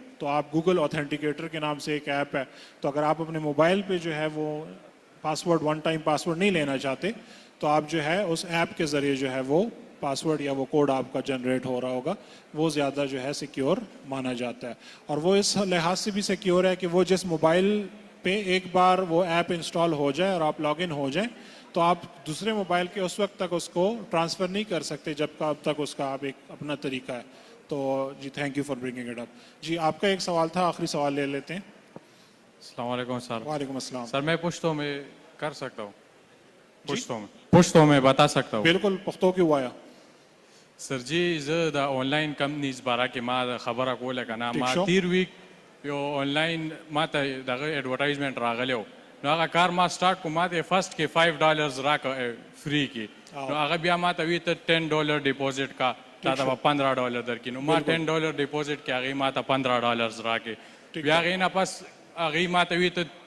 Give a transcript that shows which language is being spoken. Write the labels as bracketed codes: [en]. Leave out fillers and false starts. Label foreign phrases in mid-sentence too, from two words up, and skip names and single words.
[hi] तो आप गूगल ऑथेंटिकेटर के नाम से एक ऐप है, तो अगर आप अपने मोबाइल पे जो है वो पासवर्ड, [en] one time password [hi] नहीं लेना चाहते, तो आप जो है उस ऐप के ज़रिए जो है वो पासवर्ड या वो कोड आपका जनरेट हो रहा होगा, वो ज़्यादा जो है सिक्योर माना जाता है। और वो इस लिहाज से भी सिक्योर है कि वो जिस मोबाइल पे एक बार वो ऐप इंस्टॉल हो जाए और आप लॉगिन हो जाएं, तो आप दूसरे मोबाइल के उस वक्त तक उसको ट्रांसफ़र नहीं कर सकते जब अब तक उसका आप एक अपना तरीका है। तो जी, [en] Thank you for bringing it up. [hi] जी, आपका एक सवाल था, आखिरी सवाल ले लेते हैं। [ar] السلام عليكم [hi] सर। [ar] وعليكم السلام. [hi] सर मैं पुश्तो में कर सकता हूँ? जी? पुश्तो में बता सकता हूँ। बिल्कुल, पुख्तो की वाया। सर जी, [ps] زه د [en] online companies [ps] باره کې ما د خبره کوله کنه، ٹھیک ما شو. تیر ویک یو آنلاین ما ته دغه ایڈورټایزمنت راغلی و، نو هغه کار ما سٹارټ کو، ما ته فرست کې $5 راکړه فری کې، نو هغه بیا ما ته وی ته $10 ډیپوزټ کا، تا ته به $15 درکې، نو ما $10 ډیپوزټ کې هغه ما ته $15 راکې، بیا هغې نه پس هغې ما ته وی ته